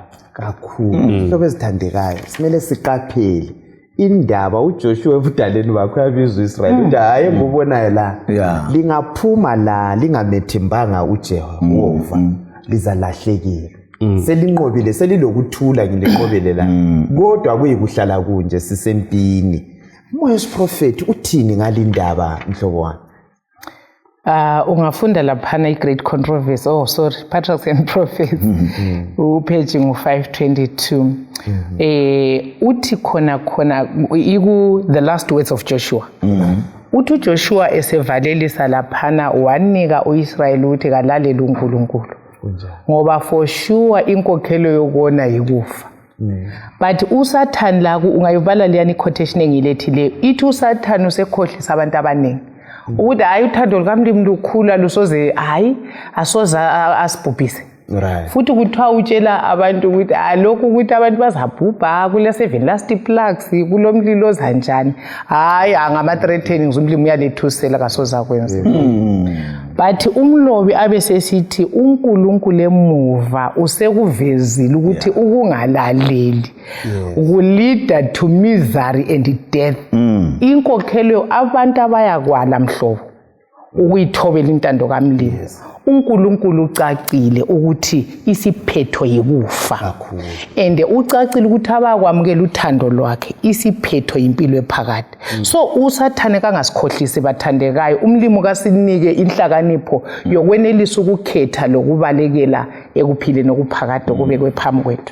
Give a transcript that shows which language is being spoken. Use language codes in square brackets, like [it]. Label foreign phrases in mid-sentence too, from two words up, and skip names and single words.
[nd] kakhulu sobe zithandekayo simele siqaphele indaba uJoshua ebudaleni bakho yabizwa uIsrael uthi hayi ngobonayo la lingaphuma la lingamethembanga uJehova lizalahlekela selinqobile selilokuthula ngilenqobele la kodwa kuyikuhlala kunje sisempini umoya wesiprofeti uthini ngalindaba mhlobo wami ungafunda laphana iGreat Controversy Patriarchs and Prophets upage ngu522 uthi khona iku [en] the last words of Joshua [nd] uthi uJoshua esevalelisa laphana wanika uIsrael ukuthi kalalela uNkulunkulu ngoba [en] for sure [nd] inkokhelo yokona yikufa but uSathane la ungayivala leyani quotation engilethile ithi uSathane usekhohlisa abantu abaningi ukuthi hayi uthando lukaMlimi lukhula lusoze hayi asoza asibhubhise futhi kuthiwa utshela abantu ukuthi lokhu ukuthi abantu bazabhubha kule 7 [en] last plagues [nd] kulomlilo ozanjani hayi angama threatenings uMlimi uyalethusela kasoza kwenza but umlobi abesesithi uNkulunkulu emuva usekuvezile ukuthi ukungalaleli kulida [en] to misery and death [nd] inkokhelo abantu abayakwala mhlobo ukuyithobela intando kaMlimo. uNkulunkulu ucacile ukuthi isiphetho yikufa. And ucacile ukuthi abakwamukela uthando lwakhe isiphetho impilo ephakade. So usathane kangasikhohlisi bathandekayo, umlimo kasinike inhlakanipho yokwenelisa ukukhetha lokubalekela ekuphileni okuphakade okubekwe phambi kwethu.